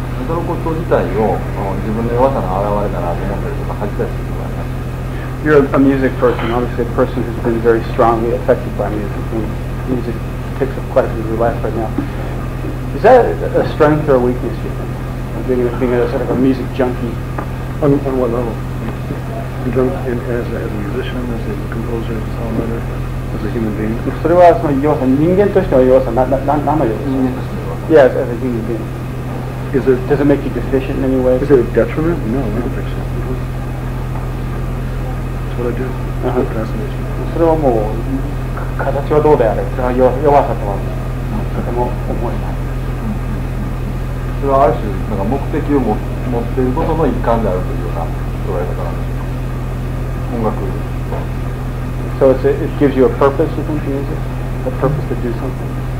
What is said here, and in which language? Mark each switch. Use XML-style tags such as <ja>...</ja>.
<ja>そのこと自体を自分の弱さの表れだなと思ったりとか恥じたりすることがあります。</ja> <en>You're a music person, obviously a person who's been very strongly affected by music. music takes up quite a bit of your life right now. Is that a strength or a weakness, you think? Being a sort of a music junkie? On what level? As a musician, as a composer, as a songwriter, as a human being?</en> <ja>それはその弱さ、人間としての弱さ、何の弱さ？人間としての弱さ。</ja> <en>Yes, as a human being. Does it make you deficient in any way? Is it a detriment? No, I don't think so. That's what I do. Fascination.</en> <ja>それはもう形はどうであれ、それは弱さとはとても思えない。それはある種なんか目的を持っていることの一環であるというような捉え方なんでしょうか。音楽。</ja> <en>So it gives you a purpose, you think, music? A purpose to do something?</en>